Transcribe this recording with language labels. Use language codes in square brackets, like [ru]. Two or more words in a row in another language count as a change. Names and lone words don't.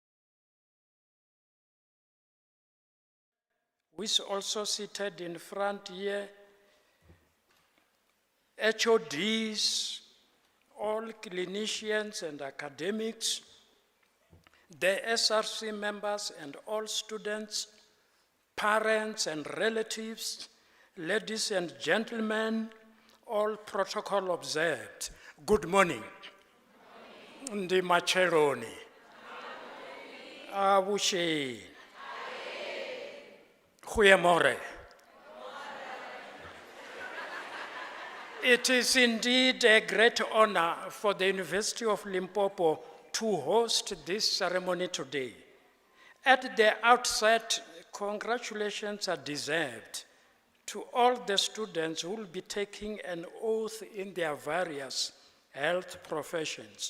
[en] who is also seated in front here, HODs, all clinicians and academics, the SRC members and all students, parents and relatives, ladies and gentlemen, all protocol observed. Good morning. [ve] Ndi macheloni. [af] Abushi. Goeiemorgen. [en] It is indeed a great honor for the University of Limpopo to host this ceremony today. At the outset, congratulations are deserved to all the students who will be taking an oath in their various health professions.